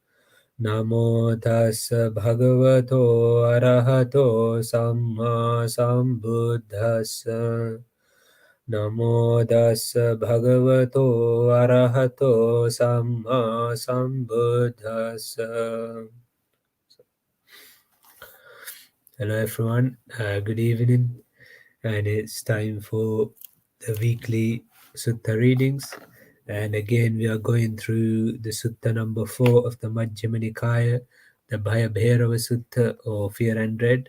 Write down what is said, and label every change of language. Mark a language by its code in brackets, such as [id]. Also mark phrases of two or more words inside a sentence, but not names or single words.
[pi] Namo Tassa Bhagavato Arahato Samma Sambuddhassa. Namo Tassa Bhagavato Arahato Samma Sambuddhassa. [en] Hello everyone, good evening, and it's time for the weekly Sutta readings. And again, we are going through the Sutta number 4 of the Majjima Nikaya, the Bhayabherava Sutta, or Fear and Dread.